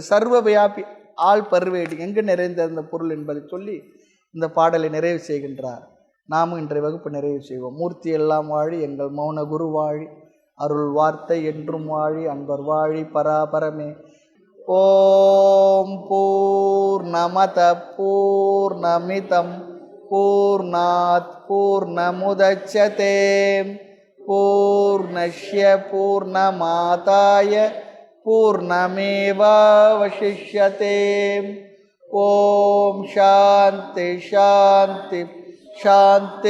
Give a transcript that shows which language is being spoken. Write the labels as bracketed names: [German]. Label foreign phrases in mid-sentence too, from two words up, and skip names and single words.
[Tamil] சர்வ வியாபி ஆள் பருவேடி எங்கு நிறைந்த பொருள் என்பதை சொல்லி இந்த பாடலை நிறைவு செய்கின்றார். நாமும் இன்றைய வகுப்பு நிறைவு செய்வோம். மூர்த்தி எல்லாம் வாழி எங்கள் மௌன குரு வாழி, அருள் வார்த்தை என்றும் வாழி, அன்பர் வாழி பராபரமே. [Sanskrit] ॐ पूर्णमद पूर्णमिदम् पूर्णात् पूर्णमुदच्यते पूर्णस्य पूर्णमादाय पूर्णमेवावशिष्यते. ॐ शान्ति शान्ति शान्ति.